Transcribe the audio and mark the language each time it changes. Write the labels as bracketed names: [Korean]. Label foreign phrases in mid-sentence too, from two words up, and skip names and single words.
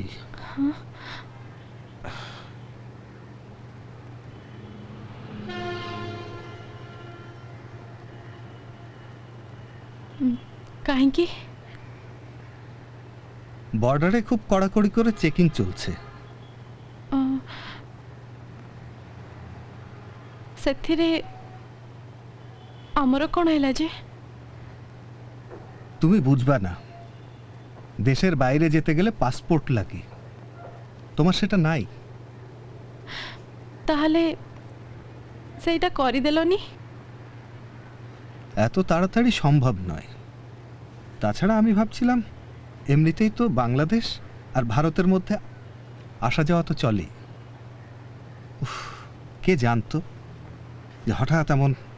[Odia] हाँ? কাহিঁকি [Bangla] বর্ডারে খুব কড়াকড়ি করে চেকিং চলছে [Odia] ସେଥିରେ ଆମର କ'ଣ ହେଲା ଯେ [Bangla] তুমি বুঝবা না দেশের বাইরে যেতে গেলে পাসপোর্ট লাগে তোমার সেটা নাই [Odia] ତାହାହେଲେ ସେଇଟା କରିଦେଲନି [Bangla] এত তাড়াতাড়ি সম্ভব নয় তাছাড়া আমি ভাবছিলাম এমনিতেই তো বাংলাদেশ আর ভারতের মধ্যে আসা যাওয়া তো চলে কে জানতো যে হঠাৎ এমন